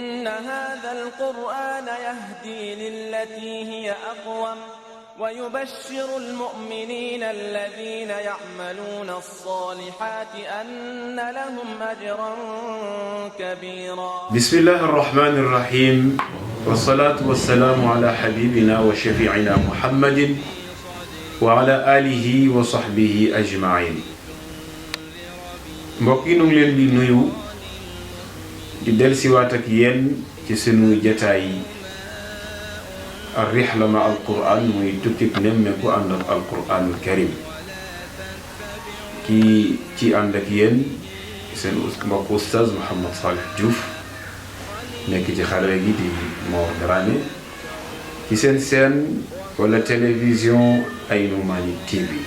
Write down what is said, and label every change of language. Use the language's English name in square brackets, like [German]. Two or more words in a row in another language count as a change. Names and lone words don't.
[Arabic] هذا القرآن يهدي للتي هي أقوم ويبشر المؤمنين الذين يعملون الصالحات أن لهم أجرا كبيرا. بسم الله الرحمن الرحيم، والصلاة والسلام على حبيبنا وشفيعنا محمد وعلى آله وصحبه أجمعين. [Wolof] mbokk yi ñu ngi leen di nuyu di dellusiwaat ak yéen ci sunu jataay ar-rihla ma al-Qur'an muy tukkib nemmeeku ànd ak [Arabic] القرآن الكريم [Wolof] kii ci ànd ak yéen seen mbokk Oustaz Mouhamed Salih Diouf nekk ci xarala gi di Mor Dramé ci seen wala télévision Aynou Mady TV.